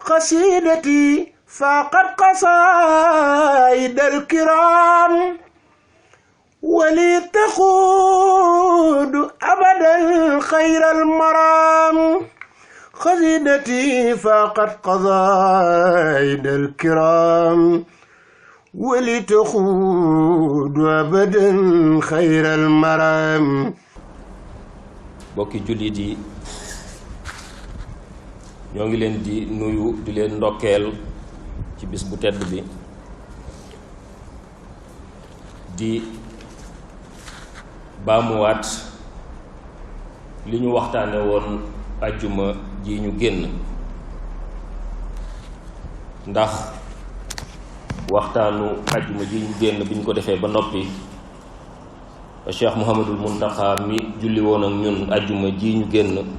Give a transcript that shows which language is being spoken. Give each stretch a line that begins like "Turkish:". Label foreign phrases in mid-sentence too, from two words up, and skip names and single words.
Arabic: قصيدتي فاقت قصائد الكرام ولي تقود أبدا خير المرام قصيدتي فاقت قصائد الكرام ولي تقود أبدا خير المرام.
Wolof: bokki jullit yi ñoo ngi leen di nuyu di leen ndokkeel ci bis bu tedd bi di baamuwaat li ñu waxtaane woon ajjuma ji ñu génn ndax waxtaanu ajjuma ji ñu génn bi ñu ko defee ba noppi Cheikh Mouhamadul Muntaxa mi julli woon ak ñun ajjuma ji ñu génn